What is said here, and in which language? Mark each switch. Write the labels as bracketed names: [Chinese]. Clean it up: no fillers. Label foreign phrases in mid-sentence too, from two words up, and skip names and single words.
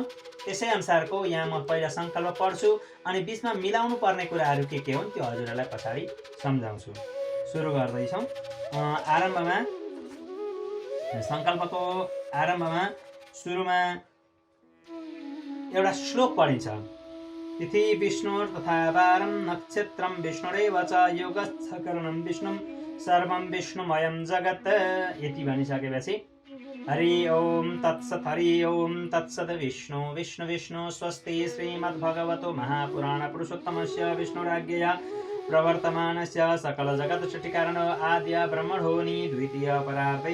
[Nepali] त्यसै अनुसारको यहाँ म पहिला सङ्कल्प पढ्छु अनि बिचमा मिलाउनु पर्ने कुराहरू के हुन् त्यो हजुरहरूलाई पछाडि सम्झाउँछु। सुरु गर्दैछौँ। आरम्भमा सङ्कल्पको आरम्भमा सुरुमा एउटा श्लोक पढिन्छ। [Sanskrit] तिथि विष्णुर तथा वारं नक्षत्रं विष्णुरेव च योगच्छ करणं विष्णुं सर्वं विष्णुमयं जगत्। [Nepali] यति भनिसकेपछि [Sanskrit] हरि ओम तत्सत् हरि ओम तत्सत् विष्णु विष्णु विष्णु स्वस्ति श्रीमद्भगवतो महापुराण पुरुषोत्तमस्य विष्णुराज्ञया प्रवर्तमानस्य सकलजगत्सृष्टिकारणो आद्य ब्रह्मणोनि द्वितीय परार्धे